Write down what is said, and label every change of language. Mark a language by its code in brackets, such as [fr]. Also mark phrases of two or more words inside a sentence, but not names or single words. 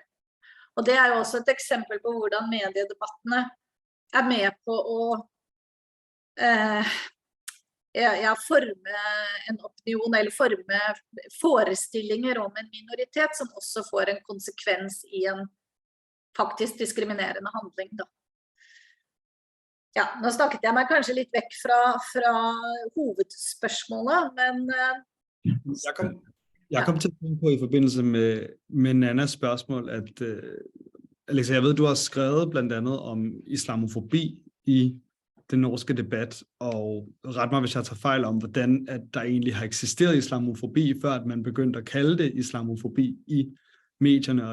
[no] Og det jo også et eksempel på hvordan mediedebattene med på å forme en opinion, eller forme forestillinger om en minoritet, som også får en konsekvens i en faktisk diskriminerende handling. Da. Ja, nå snakket jeg meg kanskje litt vekk fra hovedspørsmålet, men... [da] Jeg kom til at tænke på i forbindelse med Nannas spørgsmål, at Alexa, jeg ved, du har skrevet blandt andet om islamofobi i den norske debat, og ret mig, hvis jeg tager fejl om, hvordan at der egentlig har eksisteret islamofobi, før at man begyndte at kalde det islamofobi i medierne.